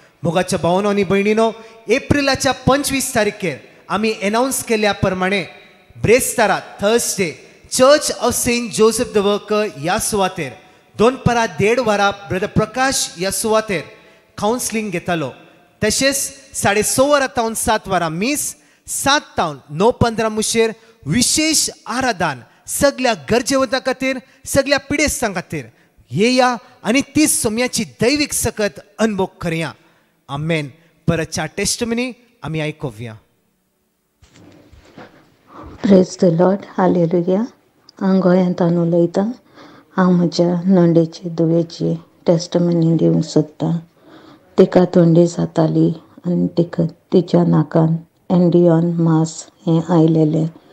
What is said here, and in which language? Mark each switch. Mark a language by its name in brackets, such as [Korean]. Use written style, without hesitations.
[Konkani] मोगाच्या भावानो आनी भयणीनो, एप्रिलाच्या 25 तारखेर आमी एनाउन्स केल्या प्रमाणे ब्रेस्तारा Thursday church of Saint Joseph the worker ह्या सुवातेर 2:30 ब्रदर प्रकाश ह्या सुवातेर कावन्सिलींग घेतालो. तशेंच 6:30 तावन 7 मीस, 7 तावन 9:15 मुशेर विशेष आराधन सगळ्या गरजेवंतां खातीर, सगळ्या पिडेस्तां खातीर येया आनी ती सोम्याची दैवीक सकत अनुभव करया. आमेन. परतच्या टेस्टमनी आमी आयकुया. [English] Praise the lord. Hallelujah. [Konkani] हांव गोंयांतल्यान उलयतां. हांव म्हज्या नंडेचे दुयेची टेस्टमनी दिवंक सोदतां. तिका थंडी जाताली आनी तिच्या नाकान एंडियॉन मास हें आयलेलें.